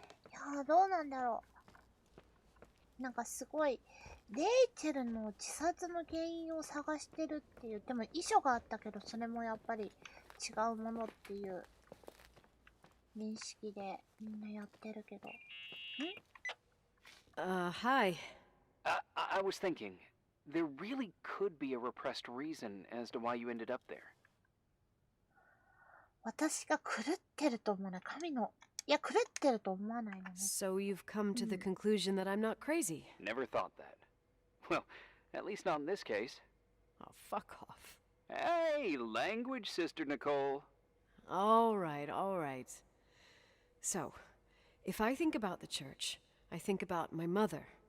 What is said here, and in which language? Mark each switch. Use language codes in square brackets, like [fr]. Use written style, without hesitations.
[ja] いやー、どうなんだろう。なんかすごい、レイチェルの自殺の原因を探してるっていう、でも遺書があったけど、それもやっぱり違うものっていう認識でみんなやってるけど。 [en] Hi. I was thinking, there really could be a repressed reason as to why you ended up there. [ja] 私が狂ってると思わない。いや、狂ってると思わないのね。 [en] So you've come to the conclusion that I'm not crazy. Never thought that. Well, at least not in this case. Oh, fuck off. Hey, language, Sister Nicole. All right. So, if I think about the church, I think about my mother.